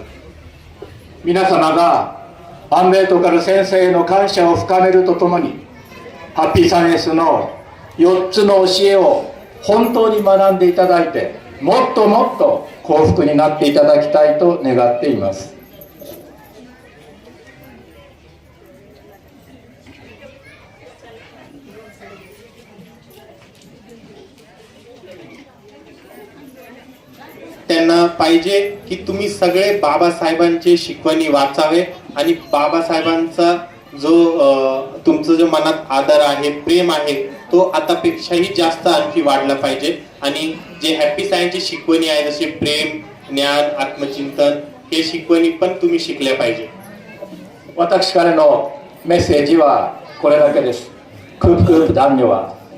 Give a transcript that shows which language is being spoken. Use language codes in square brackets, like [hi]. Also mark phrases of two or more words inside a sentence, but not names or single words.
[ja] 皆様が安倍とから先生への感謝を深めるとともに、ハッピーサイエンスの4つの教えを本当に学んでいただいて、もっともっと幸福になっていただきたいと願っています。 [mr] त्यांना पाहिजे की तुम्ही सगळे बाबासाहेबांचे शिकवणी वाचावे आणि बाबासाहेबांचा जो तुमचं जो मनात आदर आहे, प्रेम आहे, तो आतापेक्षाही जास्त आणखी वाढला पाहिजे. आणि जे हॅपी सायन्सची शिकवणी आहे जसे प्रेम, ज्ञान, आत्मचिंतन, हे शिकवणी पण तुम्ही शिकल्या पाहिजे. [ja] 私からのメッセージはこれだけです。クープクープダンニョは。